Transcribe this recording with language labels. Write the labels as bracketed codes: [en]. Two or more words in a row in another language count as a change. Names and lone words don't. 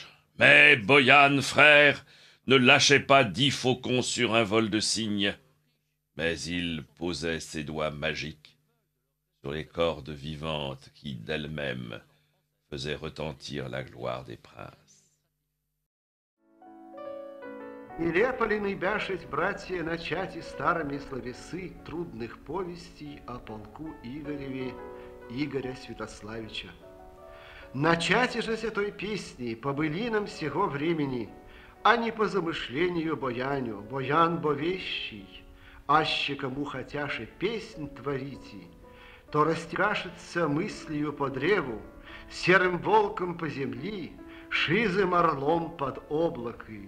[fr] Mais Boyan, frère, ne lâchait pas 10 faucons sur un vol de cygnes, mais il posait ses doigts magiques sur les cordes vivantes qui, d'elles-mêmes, faisaient retentir la gloire des princes. [orv] Нелепо ли наибяшить, братья, начать и старыми словесы трудных повестей о полку Игореве, Игоря Святославича. Начать же с этой песни по былинам сего времени, а не по замышлению Бояню, Боян бо вещий, аще кому хотяше песнь творите, то растекашется мыслью по древу, серым волком по земли, шизым орлом под облакой.